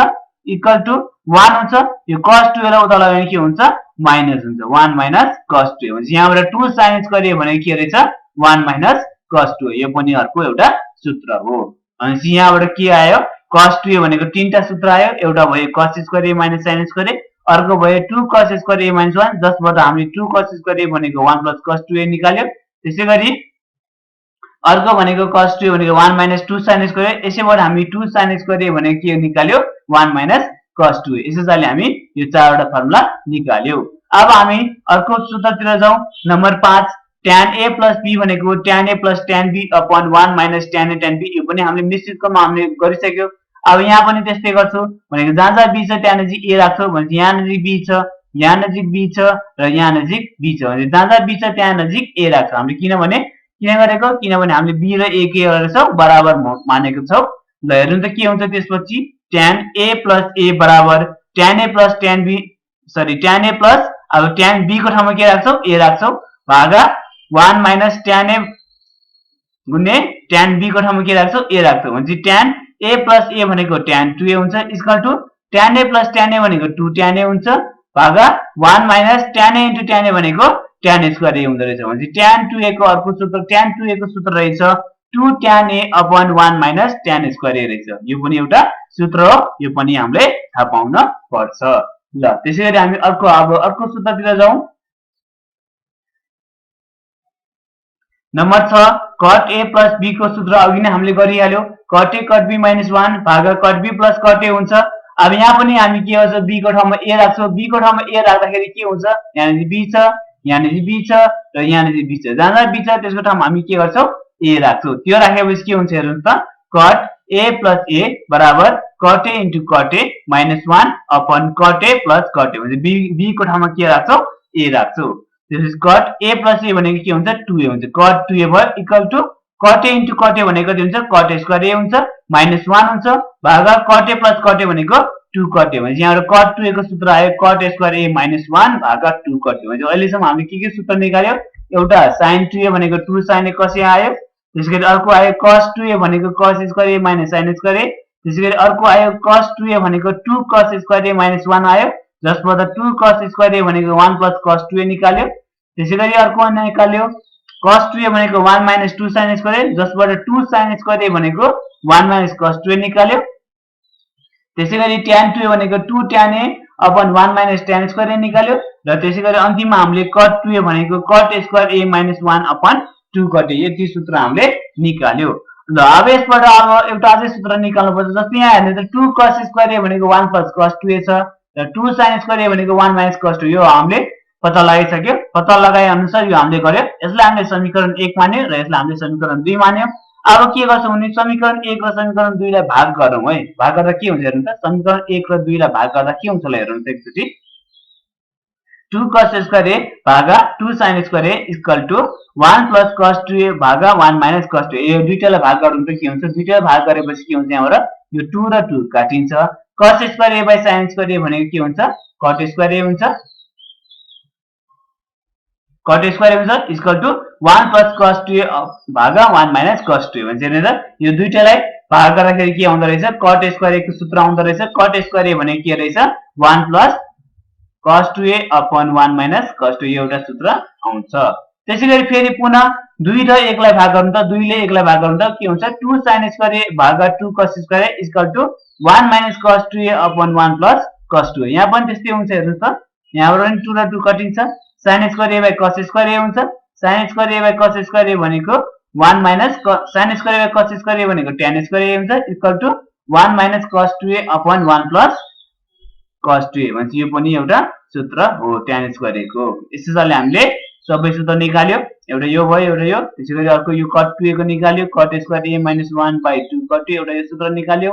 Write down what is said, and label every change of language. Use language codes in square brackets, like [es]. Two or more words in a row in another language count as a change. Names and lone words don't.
[en] equal to [ne] 1 हुन्छ यो cos 2a लाई उता लगायो भने के हुन्छ माइनस हुन्छ 1 - cos 2a भनेपछि यहाँबाट 2 [en] sin square a [ne] भनेको के रहेछ 1 - cos 2a यो पनि अर्को एउटा सूत्र हो अनि यहाँबाट के आयो cos 2a भनेको तीनटा सूत्र आयो एउटा भयो [en] cos square a - sin square a [ne] अर्को भयो 2 [en] cos square a [ne] - 1 जसबाट हामीले 2 [en] cos square a [ne] भनेको [en] 1 plus cos 2a [ne] निकाल्यो त्यसैगरी अर्को भनेको cos 2a भनेको 1 - 2 [en] sin square a [ne] यसैबाट हामी 2 [en] sin square a [ne] भनेको के निकाल्यो 1 - cos 2a यसैले हामी यो चारवटा फर्मुला निकाल्यो अब हामी अर्को सूत्रतिर जाउँ नम्बर 5 [en] tan a plus b [ne] भनेको [en] tan a plus tan b upon 1 minus tan a tan b [ne] यो पनि हामीले निश्चित क्रममा हामीले गरिसक्यो अब यहाँ पनि त्यस्तै गर्छौं भनेको जहाँ जहाँ b छ त्यहाँ नजिक a राख्छौं भने यहाँ नजिक b छ यहाँ नजिक b छ र यहाँ नजिक b छ भने जहाँ जहाँ b छ त्यहाँ नजिक a राख्छौं हामीले किन गरेको किनभने हामीले b र a के गरेछौं बराबर मानेको छौं ल हेर्नु त के हुन्छ त्यसपछि [en] tan a plus a [ne] बराबर [en] tan a plus tan b [ne] सरी [en] tan a plus [ne] अब tan b को ठाउँमा के राख्छौं a राख्छौं भागा [en] 1 minus tan a [ne] गुणे tan b को ठाउँमा के राख्छौ a राख्छौ भनेपछि [en] tan a plus a [ne] भनेको tan 2a हुन्छ [en] equal to tan a plus tan a [ne] भनेको 2 tan a हुन्छ भागा [en] 1 minus tan a into tan a [ne] भनेको [en] tan square a [ne] हुँदै रहेछ भनेपछि tan 2a को अर्को सूत्र tan 2a को सूत्र रहेछ [en] 2 tan a upon 1 minus tan square a [ne] रहेछ यो पनि एउटा सूत्र हो यो पनि हामीले थाहा पाउन पर्छ ल त्यसैगरी हामी अर्को सूत्रतिर जाउँ नम्बर 6 [en] cot a plus b [ne] को सूत्र अघि नै हामीले गरिहाल्यो [en] cot a cot b - 1 [ne] भागा [en] cot b plus cot a [ne] हुन्छ अब यहाँ पनि हामी के गर्छौं b को ठाउँमा a राख्छौं b को ठाउँमा a राख्दाखेरि के हुन्छ यहाँ नि b छ यहाँ नि b छ र यहाँ नि b छ जहाँ जहाँ b छ त्यसको ठाउँमा हामी के गर्छौं a राख्छौं त्यो राखेपछि के हुन्छ हेर्नुस् त [en] cot a plus a [ne] बराबर [en] cot a into cot a - 1 upon cot a plus cot a [ne] भनेपछि b को ठाउँमा के राख्छौं a राख्छौं त्यसपछि [en] cot a plus a [ne] भनेको के हुन्छ 2a हुन्छ cot 2a भयो [en] equal to [ne] cot a [en] into cot a [ne] भनेको कति हुन्छ [en] cot a square a [ne] हुन्छ -1 हुन्छ भागा [en] cot a plus cot a [ne] भनेको 2 cot a भनेपछि यहाँबाट cot 2a को सूत्र आयो [en] cot a square a [ne] -1 भागा 2 cot a भनेपछि अहिले सम्म हामीले के सूत्र निकाल्यो एउटा sin 2a भनेको 2 [en] sin a cos a [ne] आयो त्यसैगरी अर्को आयो cos 2a भनेको [en] cos square a - sin square a [ne] त्यसैगरी अर्को आयो cos 2a भनेको 2 [en] cos square a [ne] - 1 आयो जसबाट 2 [en] cos square a [ne] भनेको [en] 1 plus cos 2a [ne] निकाल्यो त्यसैगरी अर्को निकाल्यो cos 2a भनेको [en] 1 minus 2 sin square a [ne] जसबाट 2 [en] sin square a [ne] भनेको 1 [en] minus cos 2a [ne] निकाल्यो त्यसैगरी tan 2a भनेको [en] 2 tan a upon 1 minus tan square a [ne] निकाल्यो र त्यसैगरी अन्तिममा हामीले cot 2a भनेको [en] cot square a - 1 upon 2 cot a [ne] यति सूत्र हामीले निकाल्यो ल अब यसबाट अब एउटा अझै सूत्र निकाल्नु पर्छ जस्तै यहाँ हेर्नु त 2 [en] cos square a [ne] भनेको [en] 1 plus cos 2a [ne] छ र 2 [en] sin square a [ne] भनेको [en] 1 minus cos 2 [ne] यो हामीले पत्ता लगाइसक्यो पत्ता लगाए अनुसार यो हामीले गर्यो यसलाई हामीले समीकरण 1 मान्यो र यसलाई हामीले समीकरण 2 मान्यो अब के गर्छौं भने समीकरण 1 र समीकरण 2 लाई भाग गरौँ है भाग गर्दा के हुन्छ हेर्नु त समीकरण 1 र 2 लाई भाग गर्दा के हुन्छ ल हेर्नु त एकचोटी 2 [en] cos square a [ne] भागा 2 [en] sin square a equal to 1 plus cos 2a [ne] भागा [en] 1 minus cos 2a। [ne] यो दुईटालाई भाग गर्नु त के हुन्छ, दुईटालाई भाग गरेपछि के हुन्छ, यहाँबाट यो 2 र 2 काटिन्छ। [en] cos square a by sin square a [ne] भनेको के हुन्छ, [en] cot square a [ne] हुन्छ। [en] cot square a [ne] हुन्छ [en] equal to 1 plus cos 2a [ne] भागा [en] 1 minus cos 2a [ne] भन्छ नि त। यो दुईटालाई भाग गर्दाखेरि के आउँदो रहेछ, [en] cot square a [ne] को सूत्र आउँदो रहेछ। [en] cot square a [ne] भनेको के रहेछ, [en] 1 plus cos 2a [ne] upon 1 minus cos 2a एउटा सूत्र आउँछ। त्यसैगरी फेरि पुनः 2 र 1 लाई भाग गर्नु त, 2 ले 1 लाई भाग गर्नु त के हुन्छ, 2 [en] sin square a [ne] भागा 2 [en] cos square a equal to 1 minus cos 2a upon 1 plus cos 2a. [ne] यहाँ पनि त्यस्तै हुन्छ, हेर्नुस् त, यहाँबाट पनि 2 र 2 कटिन्छ। [en] sin square a by cos square a [ne] हुन्छ। [en] sin square a by cos square a [ne] भनेको [en] 1 minus sin square a by cos square a [ne] भनेको [en] tan square a equal to 1 minus cos 2a upon 1 plus cos 2a [ne] भन्छ। यो पनि एउटा सूत्र हो [en] tan square a [ne] को। यसैले हामीले सबै सूत्र निकाल्यो, एउटा यो भयो, एउटा यो। त्यसैगरी अर्को यो cot 2a को निकाल्यो, [en] cot square a minus 1 by 2 cot 2 [ne] एउटा यो सूत्र निकाल्यो।